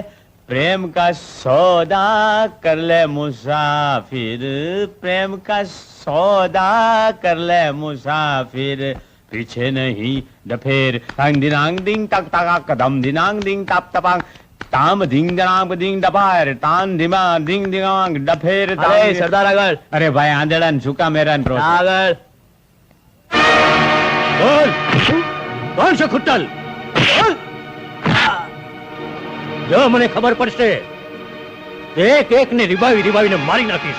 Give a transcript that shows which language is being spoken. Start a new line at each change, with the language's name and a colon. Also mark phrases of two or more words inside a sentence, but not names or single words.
Hindi: प्रेम का सौदा कर ले मुसाफिर, प्रेम का सौदा कर ले मुसाफिर. पीछे नहीं डफेर. तांग दिनांग दिंग तक तक कदम दिनांग दिंग तप तपांग ताम धिंग दनाम धिंग दपार तान धीमा ધિંગ ધિંગાંગ ડફેર.
Gujarati: અરે સરદાર આગળ. અરે ભાઈ, આંધળા ને સુકા મેરાન પ્રો. આગળ બોલ, કોણ છે ખુટ્ટલ? બોલ. જો મને ખબર પડશે, એક એક ને રીબાવીને મારી નાખીશ.